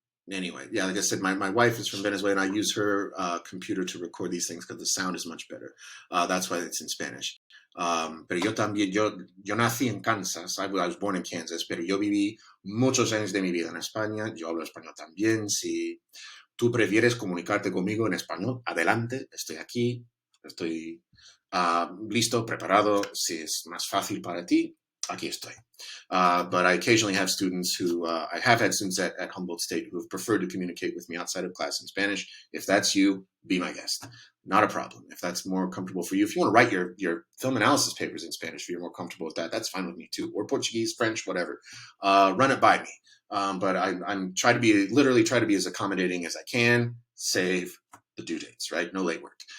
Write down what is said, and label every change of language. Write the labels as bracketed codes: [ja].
[en] Anyway, yeah, like I said, my wife is from Venezuela, and I use her computer to record these things because the sound is much better. That's why it's in Spanish. [es] Pero yo también, yo nací en Kansas. [en] I was born in Kansas, [es] pero yo viví muchos años de mi vida en España. Yo hablo español también. Si tú prefieres comunicarte conmigo en español, adelante, estoy aquí, estoy listo, preparado. Si es más fácil para ti, aquí estoy. [en] But I occasionally have students I have had students at Humboldt State who have preferred to communicate with me outside of class in Spanish. If that's you, be my guest. Not a problem. If that's more comfortable for you, if you want to write your film analysis papers in Spanish, if you're more comfortable with that, that's fine with me too. Or Portuguese, French, whatever. Run it by me. But I'm try to be as accommodating as I can, save the due dates, right? No late work.